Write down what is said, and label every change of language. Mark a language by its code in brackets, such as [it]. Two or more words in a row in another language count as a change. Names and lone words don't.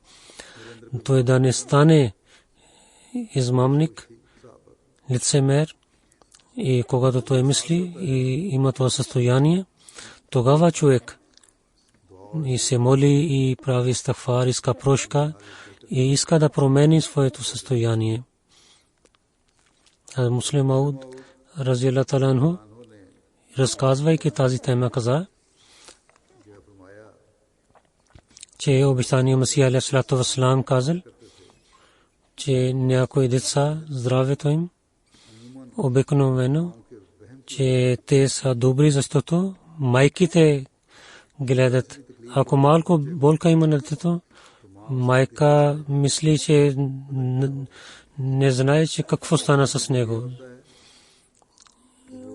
[bg] Той да не стане измамник, лицемер и когато той мисли и има това състояние, тогава човек и се моли и прави истагфар, иска прошка и иска да промени своето състояние. Муслим Мауд [ar] رضي الله تعالى عنه, [bg] разказвайки тази тема, каза, че обещания Масих [ar] عليه والسلام [bg] казал, че някои деца, здравето им обикновено, че те са добри, защото майките гледат. Ако малко болка има на детето, майка мисли, че не знае, че какво стана с него.